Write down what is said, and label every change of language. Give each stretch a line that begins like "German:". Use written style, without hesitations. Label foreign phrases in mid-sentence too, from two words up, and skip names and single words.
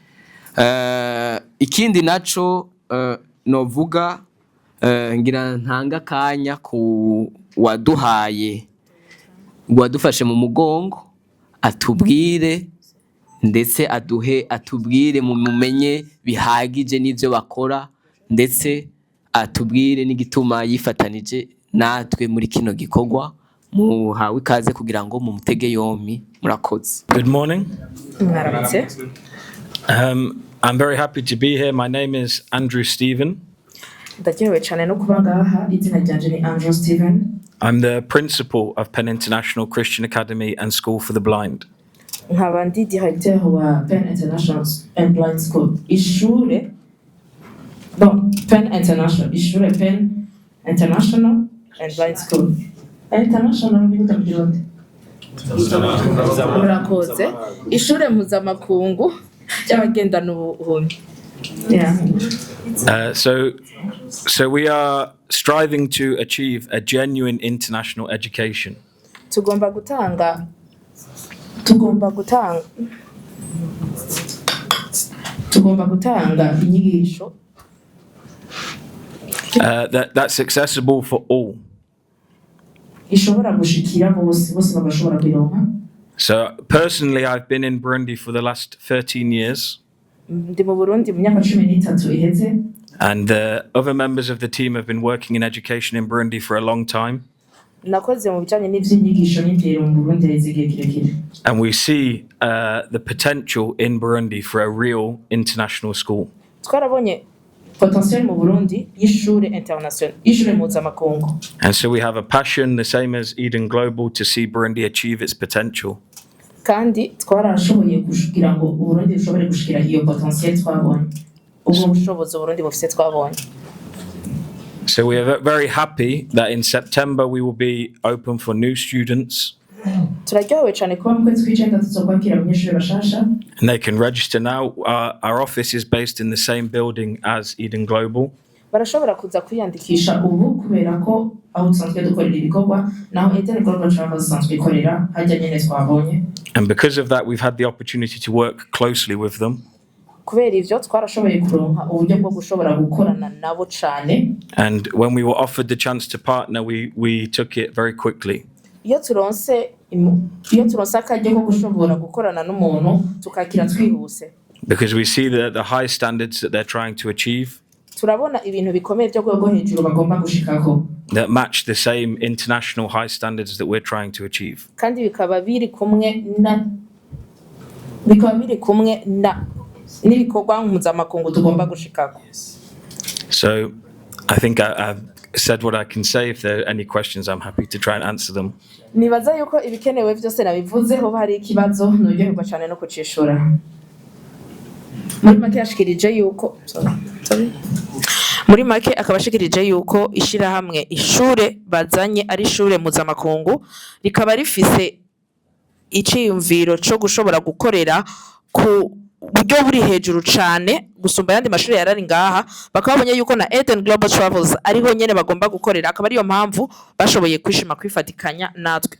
Rundi: ikindi naco novuga ngira ntanga kanya ku wadufashe mu mugongo atubwire ndetse atubwire mumenye bihagije n'ivyo bakora ndetse atubwire n'igituma yifatanije natwe muri kino gikorwa muhawe ikaze kugira ngo mumutege yompi murakoze.
English: Good morning.
Rundi: Mwaramutse.
English: I'm very happy to be here. My name is Andrew Stephen.
Rundi: Ndakewe cyane no kuba ngaha izina ryanje ni Andrew Stephen.
English: I'm the principal of Penn International Christian Academy and School for the Blind.
Rundi: Nkaba ndi directeur wa Penn International and Blind School. Ishure Penn International. Ishure Penn International and Blind School. International ni gute mu Kirundi? Murakoze. Ishure mpuzamakungu y'abagendana ubuhumyi.
English: Yeah. So we are striving to achieve a genuine international education.
Rundi: Tugomba gutanga inyigisho
English: that's accessible for all.
Rundi: ishobora gushikira bose bagashobora kuyironka.
English: So personally, I've been in Burundi for the last 13 years.
Rundi: Ndi mu Burundi mu myaka 13 iheze.
English: And the other members of the team have been working in education in Burundi for a long time.
Rundi: Nakoze mu bijanye n'ivyinyigisho n'indero mu Burundi igihe kirekire.
English: And we see the potential in Burundi for a real international school.
Rundi: Twarabonye potentiel mu Burundi y'ishure international, y'ishure mpuzamakungu.
English: And so we have a passion, the same as Eden Global, to see Burundi achieve its potential.
Rundi: Kandi twarashoboye kugira ngo Burundi bushobore gushikira iyo potentiel twabonye. Ubwo bushobozi Burundi bufite twabonye.
English: So we are very happy that in September we will be open for new students.
Rundi: Turaryohewe cyane kuba mu kwezi kw'icenda tuzokwakira abanyeshuri bashasha.
English: And they can register now. Our office is based in the same building as Eden Global.
Rundi: Barashobora kuza kwiyandikisha ubu kubera ko aho dusanzwe dukorera ibikorwa naho Eden Global Travel dusanzwe ikorera hajya nyene twabonye.
English: And because of that, we've had the opportunity to work closely with them.
Rundi: Kubera ivyo twarashoboye kuronka uburyo bwo gushobora gukorana nabo cyane.
English: And when we were offered the chance to partner, we took it very quickly.
Rundi: Iyo turonse akaryo ko gushobora gukorana n'umuntu tukakira twihuse.
English: Because we see the high standards that they're trying to achieve.
Rundi: Turabona ibintu bikomeye byo rwego hejuru bagomba gushikako.
English: That match the same international high standards that we're trying to achieve.
Rundi: Kandi bikaba biri kumwe na n'ibikorwa mpuzamakungu tugomba gushikako.
English: So I think I've said what I can say. If there are any questions, I'm happy to try and answer them.
Rundi: Nibaza yuko ibikenewe byose nabivuze ho hari ikibazo nuryoherwa cyane no kucishura. Muri make yashikirije yuko muri make akabashikirije yuko ishirahamwe ishure bazanye ari ishure mpuzamakungu rikaba rifise iciyumviro cyo gushobora gukorera ku buryo buri hejuru cyane gusumba yandi mashuri yarari ngaha bakabonye yuko na Eden Global Travels ariho nyene bagomba gukorera akaba ariyo mpamvu bashoboye kwishima kwifatikanya natwe.